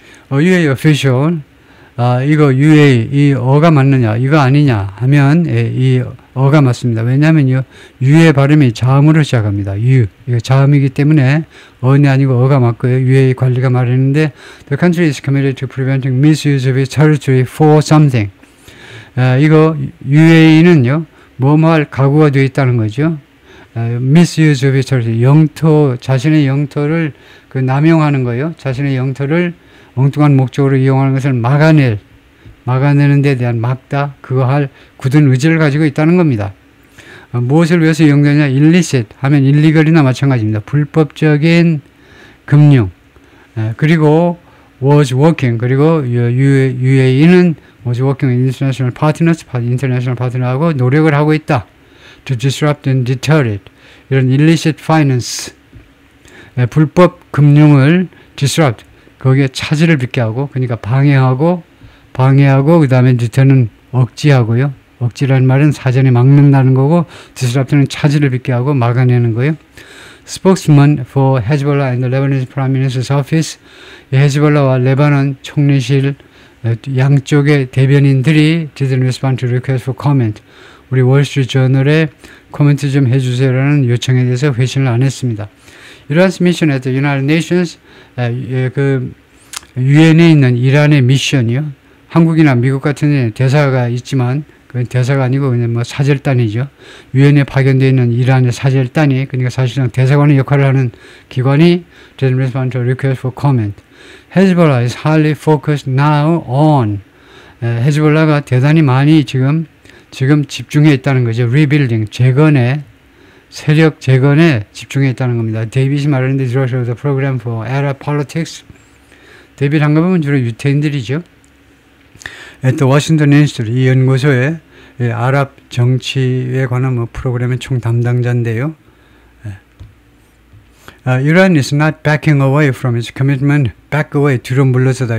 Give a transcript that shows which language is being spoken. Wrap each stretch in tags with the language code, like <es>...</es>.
<ko>UAE official 이거 UAE 이 어가 맞느냐 이거 아니냐 하면 이 어가 맞습니다. 왜냐하면요 유의 발음이 자음으로 시작합니다. 이거 자음이기 때문에 어는 아니고 어가 맞고요. UAE 관리가 말했는데</ko> <en>the country is committed to preventing misuse of its territory for something.</en> <ko>이거 UAE는요 뭐뭐 할 각오가 되어 있다는 거죠.</ko> <en>misuse of its territory</en> <ko>자신의 영토를 남용하는 거예요. 자신의 영토를 엉뚱한 목적으로 이용하는 것을 막아내는 데 대한 막다, 그거 할 굳은 의지를 가지고 있다는 겁니다. 무엇을 위해서 이용되냐? illicit 하면 illegal이나 마찬가지입니다. 불법적인 금융. 그리고 was working, 그리고 UAE는</ko> <en>was working with international partners,</en> <ko>international partner하고 노력을 하고 있다.</ko> <en>to disrupt and deter it.</en> <ko>이런 illicit finance, 불법 금융을 disrupt, 거기에 차질을 빚게 하고, 그러니까 방해하고 그 다음에 deter는 억지하고요. 억지라는 말은 사전에 막는다는 거고, disrupt는 차질을 빚게 하고 막아내는 거예요.</ko> <en>Spokesman for Hezbollah and the Lebanese Prime Minister's Office,</en> <ko>헤즈볼라와 레바논 총리실 양쪽의 대변인들이</ko> <en>didn't respond to request for comment.</en> <ko>우리 월스트리트저널에 코멘트 좀 해주세요라는 요청에 대해서 회신을 안 했습니다.</ko> <en>이란's mission at the United Nations,</en> <ko>유엔에 있는 이란의 미션이요. 한국이나 미국 같은 데 대사가 있지만 그건 대사가 아니고 그냥 뭐 사절단이죠. 유엔에 파견되어 있는 이란의 사절단이, 그러니까 사실상 대사관의 역할을 하는 기관이</ko> <en>didn't respond to request for comment. Hezbollah is highly focused now on.</en> <ko>헤즈볼라가 대단히 많이 지금 집중해 있다는 거죠. rebuilding, 세력 재건에 집중해 있다는 겁니다. 데이빗이 말하는데</ko> <en>Director of the Program for Arab Politics,</en> <ko>데뷔를 한 거면 주로 유태인들이죠. 또 워싱턴 인스티튜트 이 연구소에 아랍 정치에 관한 뭐 프로그램의 총 담당자인데요.</ko> <en>Iran is not backing away from its commitment, back away,</en> <ko>뒤로 물러서다.</ko>